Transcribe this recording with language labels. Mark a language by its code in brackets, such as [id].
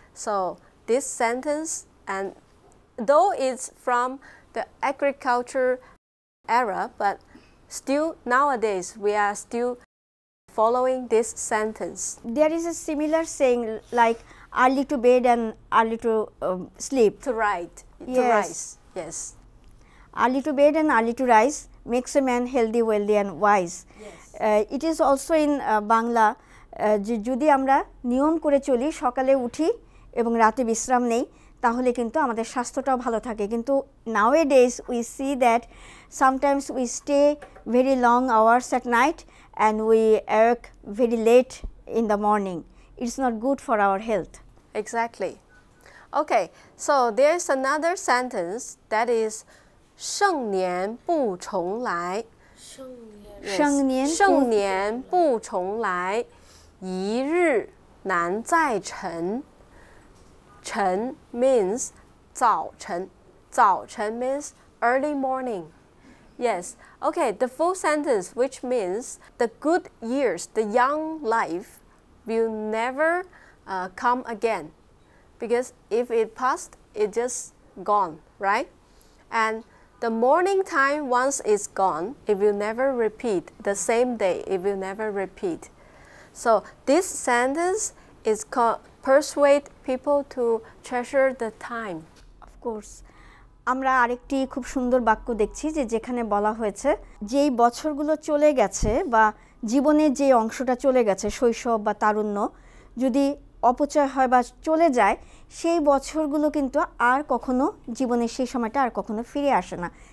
[en] So this sentence, and though it's from the agriculture era, but still nowadays we are still following this sentence. There is a similar saying like early to bed and early to sleep. To Yes. rise. Yes. Early to bed and early to rise makes a man healthy, wealthy and wise. Yes. It is also in [bn] Bangla, যদি আমরা নিয়ম করে চলি, সকালে উঠি এবং রাতে বিশ্রাম নেই, তাহলে কিন্তু আমাদের স্বাস্থ্যটাও ভালো থাকে। কিন্তু [en] nowadays we see that sometimes we stay very long hours at night and we work very late in the morning. It's not good for our health. Exactly. Okay, so there's another sentence that is [zh] 盛年不重来. [en] Yes. [zh] 盛年不重来，一日难再晨。 [en] 晨 means [zh] 早晨，早晨 [en] means early morning. Yes. Okay, the full sentence, which means the good years, the young life, will never come again. Because if it passed, it just gone, right? And the morning time, once it's gone, it will never repeat. The same day, it will never repeat. So this sentence is persuade people to treasure the time. Of course. [bn] আমরা আরেকটি খুব সুন্দর বাক্য দেখছি যেখানে বলা হয়েছে যেই বছরগুলো চলে গেছে বা জীবনের যে অংশটা চলে গেছে, শৈশব বা তারুণ্য, যদি অপচয় হয় বা চলে যায়, সেই বছরগুলো কিন্তু আর কখনো জীবনের সেই সময়টা আর কখনো ফিরে আসে না।